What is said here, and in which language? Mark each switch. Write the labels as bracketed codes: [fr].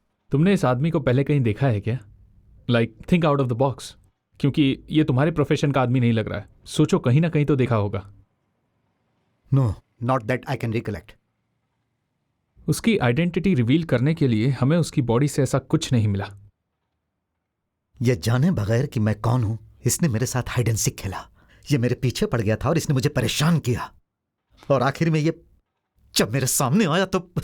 [hi] तुमने इस आदमी को पहले कहीं देखा है क्या? [en] like think out of the box, [hi] क्योंकि ये तुम्हारे प्रोफेशन का आदमी नहीं लग रहा है। सोचो, कहीं ना कहीं तो देखा होगा। [en] No, not that I can recollect. [hi] उसकी आइडेंटिटी रिवील करने के लिए हमें उसकी बॉडी से ऐसा कुछ नहीं मिला। ये जाने बगैर कि मैं कौन हूं, इसने मेरे साथ [en] hide and seek [hi] खेला। ये मेरे पीछे पड़ गया था और इसने मुझे परेशान किया। और आखिर में ये जब मेरे सामने आया तो